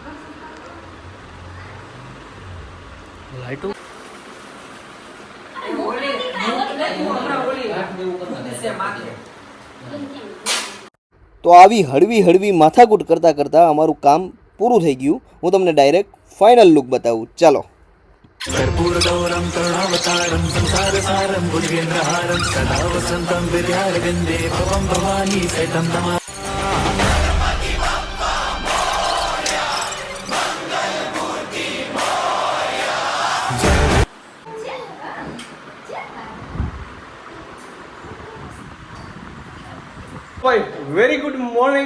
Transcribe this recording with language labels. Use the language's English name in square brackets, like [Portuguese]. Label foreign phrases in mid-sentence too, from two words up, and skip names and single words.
[Gujarati] લાઈટો તો આવી હળવી હળવી માથાકૂટ કરતાં કરતાં અમારું કામ પૂરું થઈ ગયું. હું તમને [English] direct final look [Gujarati] બતાવું. ચાલો. [Sanskrit] कर्पूरगौरं करुणावतारं संसारसारं भुजगेन्द्रहारं सदा वसन्तं विद्यारविन्दे भवं भवानी सहितं नमामि. [English] very good morning.